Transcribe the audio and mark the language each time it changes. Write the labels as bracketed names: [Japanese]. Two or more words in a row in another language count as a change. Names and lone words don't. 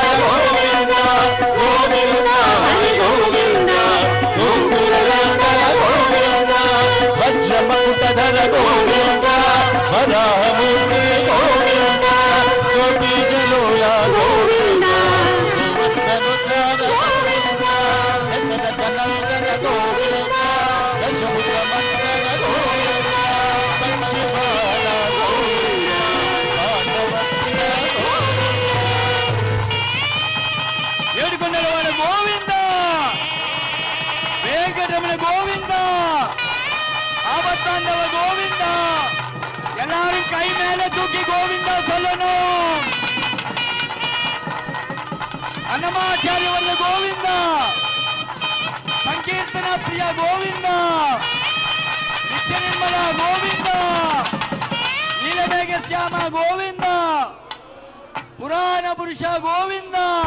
[Sanskrit] ಗೋವಿಂದ ಗೋವಿಂದ ಹರಿ ಗೋವಿಂದ ಗೋಕುಲ ಗಂಗನ ಗೋವಿಂದ ವಜ್ರ ಮಕುಟಧರ ಗೋವಿಂದ ವರಾಹಮೂರ್ತಿ ಗೋವಿಂದ ಗೋಪಿ ಜಲೋಲ ಗೋವಿಂದ ಗೋವರ್ಧನುದ್ರಾಗ ಗೋವಿಂದ ದಶರಥನಂದನ ಗೋವಿಂದ ದಶಮುಖ ಮಂಗನ ಗೋವಿಂದ ಪಕ್ಷಿಪಾಲ ಗೋವಿಂದ ಪಾಂಡವಪ್ರಿಯ [Telugu] ఏడుకొండలవాడ గోవింద వెంకటరమణ గోవింద [Tamil] ஆபத்தாண்டவ கோவிந்த எல்லாரும் கை மேல தூக்கி கோவிந்தா சொல்லணும் அன்னமாச்சாரிய வர்ற கோவிந்தா சங்கீர்த்தன பிரிய கோவிந்தா நித்ய நிர்மல கோவிந்தா நீலமேக ಶ್ಯಾಮ கோவிந்தா புராண புருஷ கோவிந்தா